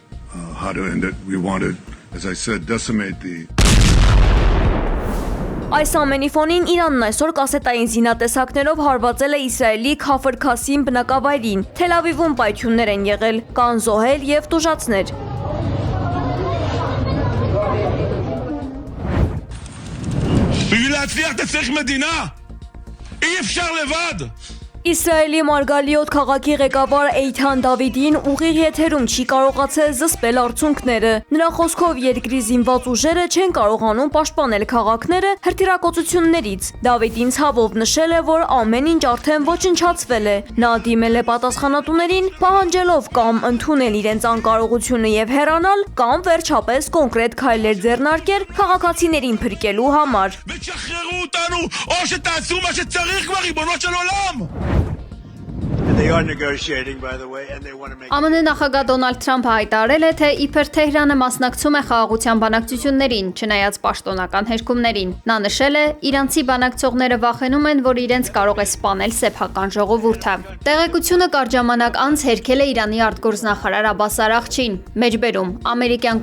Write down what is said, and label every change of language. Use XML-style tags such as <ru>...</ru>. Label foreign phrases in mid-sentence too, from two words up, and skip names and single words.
<hy>Այս ամենի ֆոնին Իրանն այսօր կասետային զինատեսակներով հարվածել է Իսրայելի Քաֆր Քասիմ բնակավայրին։ Թել Ավիվում պայթյուններ են եղել, կան զոհեր եւ տուժածներ։</hy> <he>בשביל להצליח אתה צריך מדינה. אי אפשר לבד.</he> <hy>Իսրայելի Մարգալիոտ քաղաքի ղեկավար Էյթան Դավիդին ուղիղ եթերում չի կարողացել զսպել արդյունքները։ Նրա խոսքով երկրի զինված ուժերը չեն կարողանում պաշտպանել քաղաքները հրթիռակոծություններից։ Դավիդին ցավով նշել է, որ ամեն ինչ արդեն ոչնչացվել է։ Նա դիմել է պատասխանատուներին, պահանջելով կամ ընդունել իրենց անկարողությունը եւ հեռանալ, կամ վերջապես կոնկրետ քայլեր ձեռնարկել քաղաքացիներին փրկելու համար։</hy> <he>ותשחררו אותנו או שתעשו מה שצריך כבר ריבונו של עולם.</he> <en>They are negotiating, by the way, and they want to make.</en> <hy>ԱՄՆ նախագահ Դոնալդ Թրամփը հայտարարել է, թե իբր Թեհրանը մասնակցում է խաղաղության բանակցություններին, չնայած պաշտոնական հերքումներին։ Նա նշել է, իրանցի բանակցողները վախենում են, որ իրենց կարող է սպանել սեփական ժողովուրդը։ Տեղեկությունը կարճ ժամանակ անց հերքել է Իրանի արտգործնախարար Աբբաս Արաղչին։ Մեջբերում ամերիկյան</hy>